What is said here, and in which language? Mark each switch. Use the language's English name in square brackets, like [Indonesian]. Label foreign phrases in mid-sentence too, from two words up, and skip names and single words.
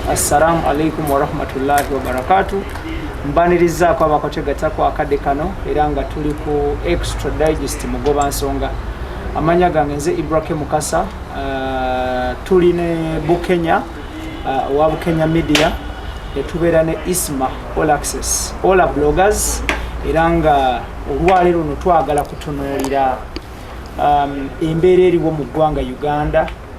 [Arabic] السلام عليكم ورحمة الله وبركاته. [Ganda] Mbaniriza kwa bakotegata kwa akade kano era nga tuli ku Extra Digest Mugoba Nsonga. Amanya gange nze Ibrahim Mukasa, tuli ne Bukenya wa Bukenya Media, tubeera ne Isma All Access, [English] all bloggers [Ganda] era nga olwaleero no twagala kutunuulira embeera eriwo mu ggwanga Uganda,